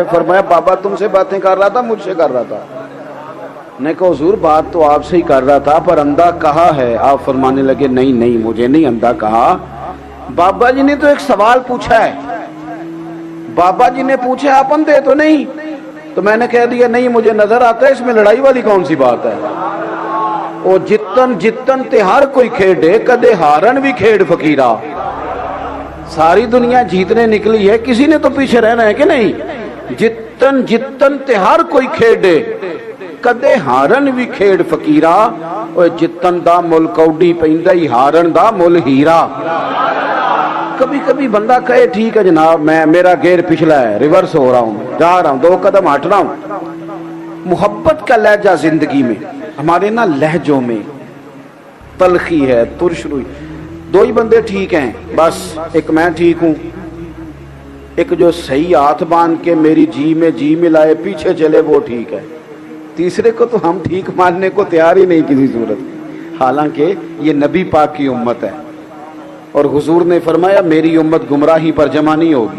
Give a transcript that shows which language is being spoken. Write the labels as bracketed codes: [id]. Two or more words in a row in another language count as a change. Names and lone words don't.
[ur] فرمایا بابا تم سے باتیں کر رہا تھا، مجھ سے کر رہا تھا۔ نے کہا حضور بات تو آپ سے ہی کر رہا تھا پر اندھا کہا ہے۔ آپ فرمانے لگے نہیں نہیں مجھے نہیں اندھا کہا، بابا جی نے تو ایک سوال پوچھا ہے، بابا جی نے پوچھا آپ اندھے تو نہیں، تو میں نے کہہ دیا نہیں مجھے نظر آتا ہے، اس میں لڑائی والی کون سی بات ہے؟ [pa] او جتن جتن تے ہر کوئی کھیڑے، کدے ہارن بھی کھیڑ فقیرہ۔ [ur] ساری دنیا جیتنے نکلی ہے، کسی نے تو پیچھے رہنا ہے کہ نہیں؟ [pa] جتن جتن تے ہر کوئی کھیڑے، کدے ہارن بھی کھیڑ فقیرہ، اور جتن دا مل کوڈی پیندا ہی ہارن دا مل ہیرا۔ [ur] کبھی کبھی بندہ کہے ٹھیک ہے جناب میں میرا گیئر پچھلا ہے، ریورس ہو رہا ہوں، جا رہا ہوں، 2 قدم ہٹ رہا ہوں۔ محبت کا لہجہ زندگی میں، ہمارے نا لہجوں میں تلخی ہے، ترش روئی۔ 2 ہی بندے ٹھیک ہیں بس، ایک میں ٹھیک ہوں، ایک جو صحیح ہاتھ باندھ کے میری جی میں جی ملائے پیچھے چلے وہ ٹھیک ہے، تیسرے کو تو ہم ٹھیک ماننے کو تیار ہی نہیں کسی صورت، حالانکہ یہ نبی پاک کی امت ہے، اور حضور نے فرمایا میری امت گمراہی پر جمع نہیں ہوگی۔